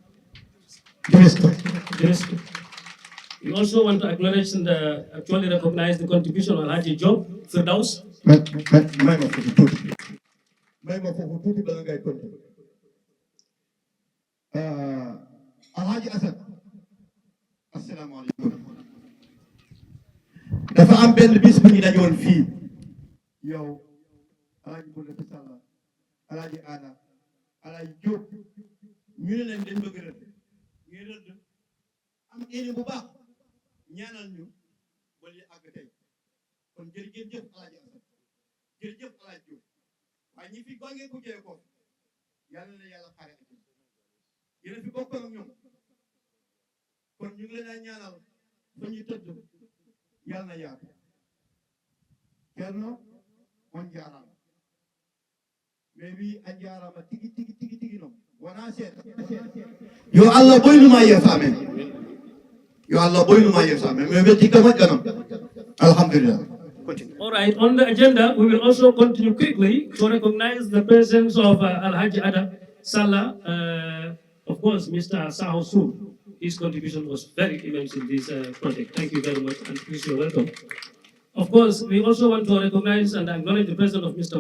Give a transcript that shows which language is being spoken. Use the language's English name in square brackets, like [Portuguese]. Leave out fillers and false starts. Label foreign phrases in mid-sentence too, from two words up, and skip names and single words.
[English] We also want to acknowledge and actually recognize the contribution of Alhaji Job Firdaus. Alhaji Asad, [Arabic] assalamu alaikum. [Wolof] Dafa am benn bis bu ñu dajoon fii yow Alhaji Bouna Fisala Alhaji Ana Alhaji Diop ñu ne leen dañ bëgg rëdd ñu rëdd am éni bu baax ñaanal ñu ba li àgg tey kon jërëjëf Alhaji Asad jërëjëf Alhaji Diop waaye ñi fi gongee ku jëlee ko yàlla na yàlla xare ak yéen fi bokk ak ñoom kon ñu ngi leen a ñaanal fa ñuy tëdd yàlla na yaatu [Fula] Cerno on jaarama mais wi a jaarama tigi noon wona seeɗa yo Allah ɓoynuma yeeso amen yo Allah ɓoynuma yeeso amen mais weddika moƴƴa noon alhamdulillah. [English] All right, on the agenda, we will also continue quickly to recognize the presence of Alhaji Ada Salah. Of course, Mr. Saho Su, his contribution was very immense in this project. Thank you very much, and please, you're welcome. Of course, we also want to recognize and acknowledge the presence of Mr.